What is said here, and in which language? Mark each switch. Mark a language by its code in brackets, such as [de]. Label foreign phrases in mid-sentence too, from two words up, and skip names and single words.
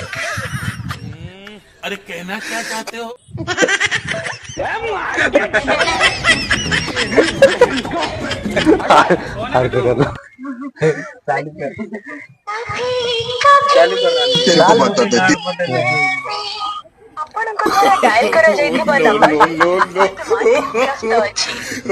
[hi] अरे कहना क्या चाहते हो हर को कर लो चालू कर तेरे को बताते [or] ଆପଣଙ୍କ ଦ୍ୱାରା ଡାଏଲ କରାଯାଇଥିବା ନମ୍ବର ବର୍ତ୍ତମାନ ବ୍ୟସ୍ତ ଅଛି।